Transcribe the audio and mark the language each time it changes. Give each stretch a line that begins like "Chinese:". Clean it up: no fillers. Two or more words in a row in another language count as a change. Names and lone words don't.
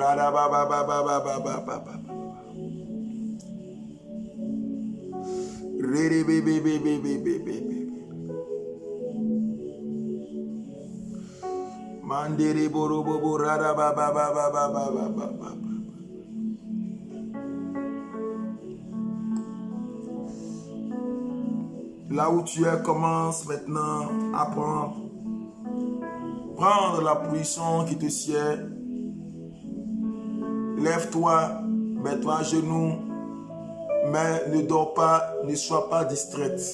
French: Mandere boro bobo rada ba ba ba ba ba ba ba ba ba. Là où tu es, commence maintenant à prendre la position qui te sied. Lève-toi, mets-toi à genoux, mais ne dors pas, ne sois pas distraite.